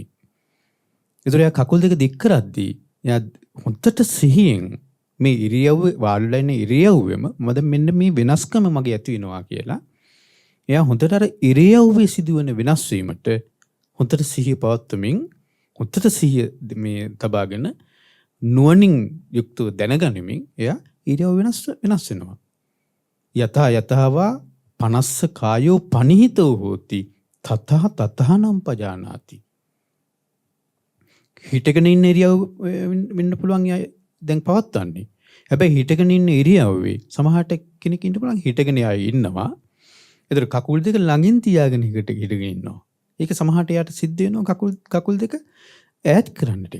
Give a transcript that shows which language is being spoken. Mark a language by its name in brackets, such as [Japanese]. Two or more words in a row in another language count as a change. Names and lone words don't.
[Sinhala] එතකොට එයා කකුල් දෙක දික් කරද්දී එයා හොඳට සිහියෙන් මේ ඉරියව්ව වාඩිලා ඉන්න ඉරියව්වෙම මම මෙන්න මේ වෙනස්කම මගේ ඇති වෙනවා කියලා එයා හොඳට අර ඉරියව්වේ සිදුවන වෙනස් වීමට හොඳට සිහිය පවත්වමින් හොඳට සිහිය මේ තබාගෙන නුවණින් යුක්තව දැනගනිමින් එයා ඉරියව් වෙනස් වෙනවා. [Pali] යතා යතාවා පනස්ස කායෝ පනිහිතෝ හෝති තථා තථානම් පජානාති. [Sinhala] හිටගෙන ඉන්න ඉරියව් වෙන්න පුළුවන් දැන් පවත්වන්නේ. හැබැයි හිටගෙන ඉන්න ඉරියව්වේ සමහරට කෙනෙක් ඉන්න පුළුවන් හිටගෙන ඉන්නවා. ඒතර කකුල් දෙක ළඟින් තියාගෙන හිටගෙන ඉන්නවා. ඒක සමහරට යාට සිද්ධ වෙනවා කකුල් දෙක ඈත් කරන්න ටිකක්.